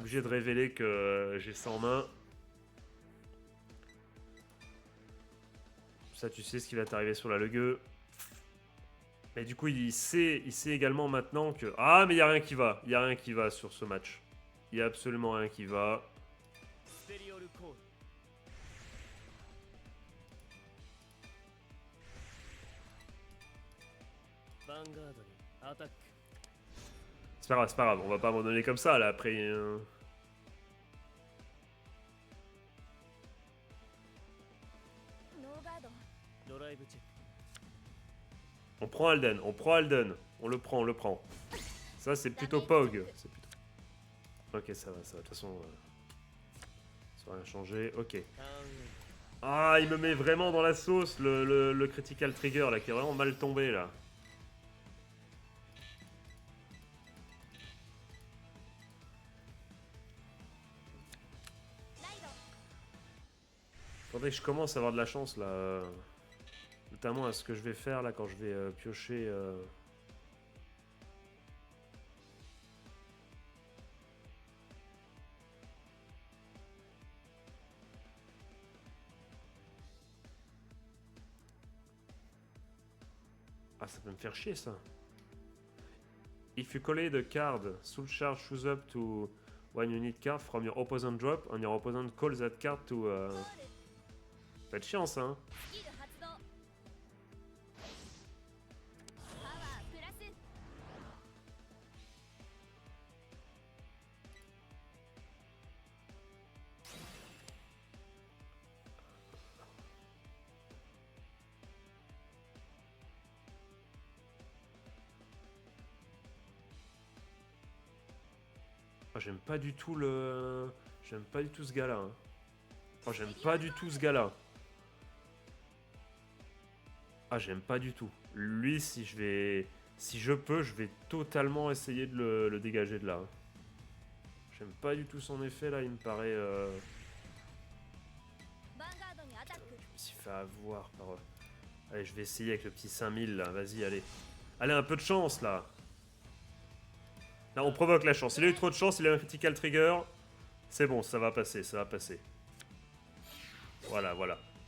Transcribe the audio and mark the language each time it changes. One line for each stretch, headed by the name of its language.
French: Obligé de révéler que j'ai ça en main. Ça, tu sais ce qui va t'arriver sur la Legueux. Mais du coup, il sait également maintenant que... Ah, mais il n'y a rien qui va. Il n'y a rien qui va sur ce match. Il n'y a absolument rien qui va.
Japanese: ステリオルコール ヴァンガードにアタック
French: C'est pas grave, c'est pas grave. On va pas abandonner comme ça, là, après...
Japanese: ノーガードドライブチェック
French: On prend Alden, on prend Alden. On le prend, on le prend. Ça, c'est plutôt Pog. C'est plutôt... Ok, ça va, ça va. De toute façon... ça va rien changer. Ok.
Japanese: ターンエン
French: Ah, il me met vraiment dans la sauce, le critical trigger, là, qui est vraiment mal tombé, là. Faudrait que je commence à avoir de la chance, là. Notamment à ce que je vais faire, là, quand je vais piocher... Ah, ça peut me faire chier, ça.
English: If you collate the card, soul charge shows up to when you need card from your opponent drop, and your opponent calls that card to...
Japanese: ゴール
French: Ça va être chiant, ça, hein.
Japanese: スキル発動パワープラス
French: Ah, j'aime pas du tout le... J'aime pas du tout ce gars-là, hein. Oh, j'aime pas du tout ce gars-là. Ah, j'aime pas du tout. Lui, si je peux, je vais totalement essayer de le dégager de là. hein. J'aime pas du tout son effet, là. Il me paraît...
Japanese: ヴァンガードにアタック
French: Je me suis fait avoir par... Allez, je vais essayer avec le petit 5000, là. Vas-y, allez. Allez, un peu de chance, là. Là, on provoque la chance. Il a eu trop de chance, il a un critical trigger. C'est bon, ça va passer, ça va passer. Voilà, voilà.